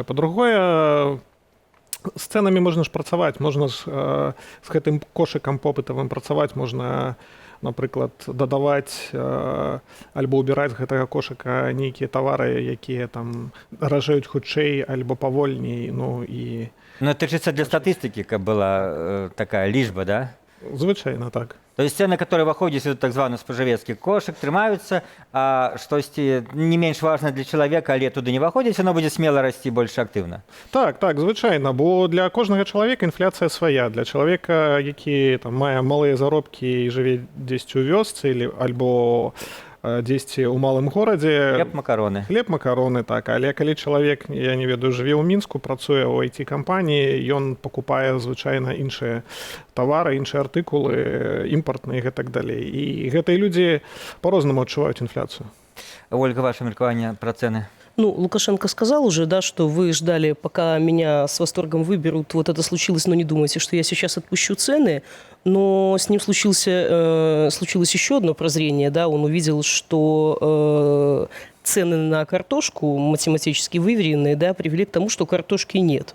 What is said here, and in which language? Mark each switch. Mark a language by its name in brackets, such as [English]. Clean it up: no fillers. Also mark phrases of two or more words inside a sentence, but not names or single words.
[Belarusian] Па-другое, з цэнамі можна ж працаваць, можна ж з гэтым кошыкам попытавым працаваць, можна, напрыклад, дадаваць альбо ўбіраць з гэтага кошыка нейкія тавары, якія там даражэюць хутчэй альбо павольней. Ну, і... [Russian] Но это чисто для статистики, как была такая лічба, да? [Belarusian] Звычайна так. [Russian] То есть цены, которые выходят из [Belarusian] так званых споживецких кошек, трымаются, а штосьці не менш важна для чалавека, але туды не выходзіць, оно будзе смело расці больш актыўна. Так, звычайна, бо для кожнага чалавека інфляцыя свая. Для чалавека, які там мае малыя заробкі і жыве дзесьці ў вёсцы альбо дзесьці ў малым горадзе, хлеб макароны, так. Але калі чалавек, я не ведаю, жыве ў Мінску, працуе ў IT-кампаніі, ён пакупае звычайна іншыя тавары, іншыя артыкулы, імпартныя і гэтак далей. І гэтыя людзі по-рознаму адчуваюць інфляцыю. Ольга, ваше меркаванне пра цэны? [Russian] Ну, Лукашенко сказал уже, да, что вы ждали, пока меня с восторгом выберут. Вот это случилось, но не думайте, что я сейчас отпущу цены. Но с ним случилось еще одно прозрение. Да, он увидел, что цены на картошку, математически выверенные, да, привели к тому, что картошки нет.